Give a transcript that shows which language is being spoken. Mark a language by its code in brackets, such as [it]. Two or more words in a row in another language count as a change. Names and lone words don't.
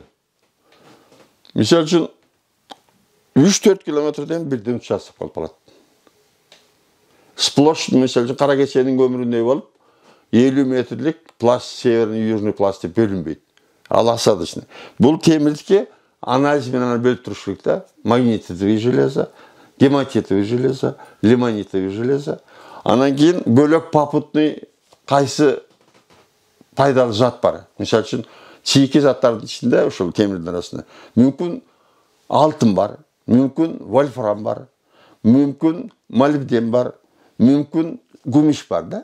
[ky] Мисалы үчүн 3-4 километрден бирден участок болуп калат. Сплош, мисалы үчүн кара кеченин көмүрүндөй болуп 50 метрлик пласт, [ru] северный, южный [ky] пласт деп бөлүнбөйт. Ал осадочный. Бул темирдикке анализ менен бөлүп туруш керек да. [ru] Магнититовый железо, гематитовый железо, лимонитовый железо. [ky] Анан кийин бөлөк попутный кайсы пайдалуу зат бар. Мисалы үчүн чийки заттардын ичинде ошол темирдин арасында мүмкүн алтын бар, мүмкүн вольфрам бар, мүмкүн молибден бар, мүмкүн гумиш бар да.